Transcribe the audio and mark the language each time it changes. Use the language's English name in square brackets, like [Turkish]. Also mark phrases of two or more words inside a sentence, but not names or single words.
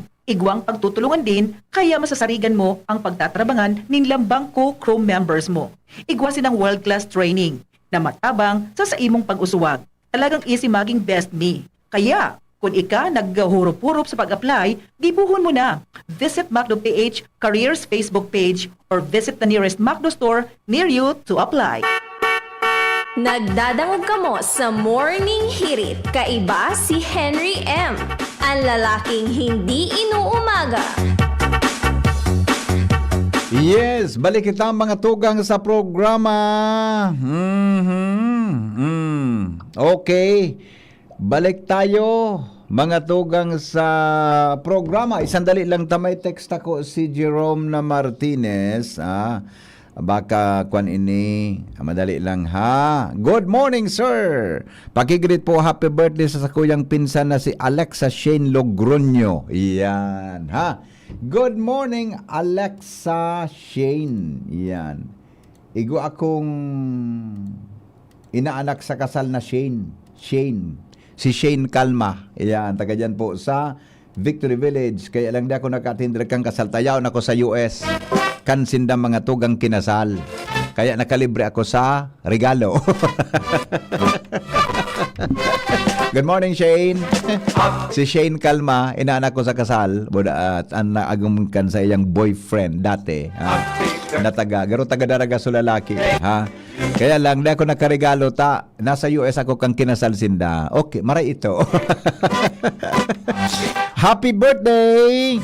[Bikol] Igwang pagtutulungan din, kaya masasarigan mo ang pagtatrabangan nin lambang co-crew members mo. Igwa sinang [English] world-class training [Bikol] na matabang sa imong pag-usuwag. Talagang isimaging best mi. Kaya, kung ika naghurup-hurup sa pag-apply, dibuhon mo na. [English] Visit MacDo PH Careers Facebook page or visit the nearest MacDo store near you to apply. [Bikol] Nagdadangog ka mo sa Morning Hirit. Kaiba si Henry M. [Filipino] Ang lalaking hindi inuumaga. [Bikol] Yes, balik kita mga tugang sa programa. Okay. [Filipino] Balik tayo, mga tugang sa programa. [Bikol] Isandali lang tamay text ako si Jerome na Martinez. Baka kwan ini, madali lang ha. [English] Good morning, sir. [Filipino] Pakigreet po, [English] happy birthday [Filipino] sa kuyang pinsan na si Alexa Shane Logroño. Yan, ha. [English] Good morning, Alexa Shane. [Filipino] Yan. [Bikol] Igo akong inaanak sa kasal na Shane. Si Shane Calma. [Filipino] Ayan, taga dyan po sa Victory Village. [Bikol] Kaya lang di ako nakatindra kang kasal. Tayaw na ako sa US. Kansinda mga tugang kinasal. Kaya nakalibre ako sa regalo. [English] Good morning, Shane. [Bikol] Si Shane Kalma, inaanak ko sa kasal. At naagumkan sa iyang boyfriend dati. Garo taga daraga sa lalaki. Ha? Kaya lang, di ako nakaregalo ta. Nasa US ako kang kinasal sinda. Okay, maray ito. [English] Happy birthday!